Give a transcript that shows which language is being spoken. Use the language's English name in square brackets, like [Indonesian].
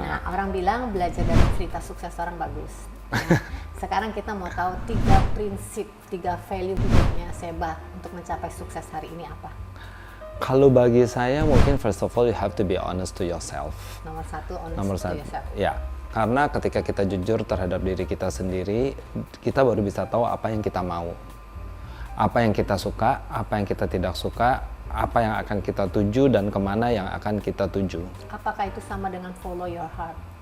[Indonesian] Nah, orang bilang belajar dari cerita sukses orang bagus. Nah, sekarang kita mau tahu 3 prinsip, 3 value hidupnya Seba untuk mencapai sukses hari ini apa? Kalau bagi saya mungkin [English] first of all you have to be honest to yourself. Nomor 1, honest to yourself. [Indonesian] Ya, karena ketika kita jujur terhadap diri kita sendiri, kita baru bisa tahu apa yang kita mau, apa yang kita suka, apa yang kita tidak suka, apa yang akan kita tuju dan kemana yang akan kita tuju. Apakah itu sama dengan [English] follow your heart?